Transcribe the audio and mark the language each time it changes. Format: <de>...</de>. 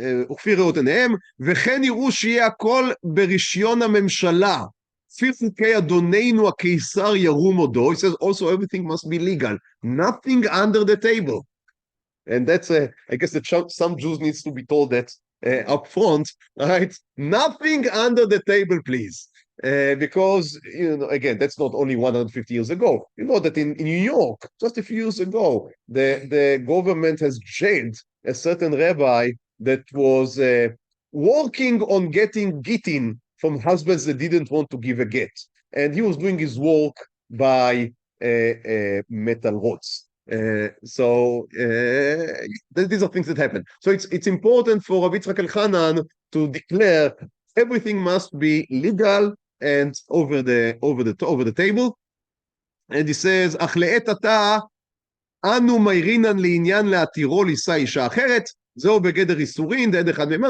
<he>וכפי ראותיהם, וכן יראו שיהיה הכל ברישיון הממשלה. לפי חוקי אדוננו הקיסר ירום עודו.</he> <en>He says also everything must be legal. Nothing under the table. And that's, I guess that some Jews needs to be told that up front, right? Nothing under the table, please. Because, you know, again, that's not only 150 years ago. You know that in New York, just a few years ago, the government has jailed a certain rabbi that was working on getting gittin from husbands that didn't want to give a get. And he was doing his work by metal rods. So these are things that happen. So it's important for Rabbi Yitzchak Elchanan to declare everything must be legal and over the table. And he says,</en> <he>אך לעת עתה אנו מאירינן לעניין להתירו לישא אישה אחרת, זהו בגדר איסורין, דעד אחד מימן.</he>